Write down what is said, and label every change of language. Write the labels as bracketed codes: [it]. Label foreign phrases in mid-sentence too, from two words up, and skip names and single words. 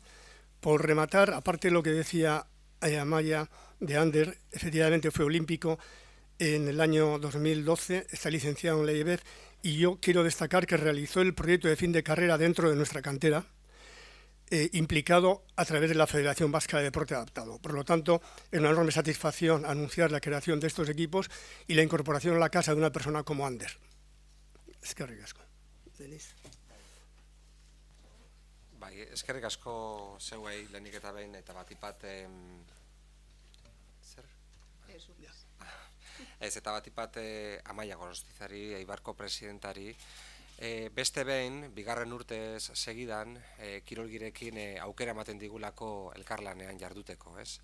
[es] Por rematar, aparte de lo que decía Amaia de Ander, efectivamente fue olímpico en el año 2012, está licenciado en la IEBEF, y yo quiero destacar que realizó el proyecto de fin de carrera dentro de nuestra cantera, implicado a través de la Federación Vasca de Deporte Adaptado. Por lo tanto, es una enorme satisfacción anunciar la creación de estos equipos y la incorporación a la casa de una persona como Ander. [eu] Eskerrik asko. Denis. Bai, eskerrik asko zeuei lehenik eta behin, eta batipat eta batipat Amaia Gorostizari, Eibarko presidentari, beste behin, bigarren urtez segidan, kirolgirekin aukera ematen digulako elkarlanean jarduteko, ez?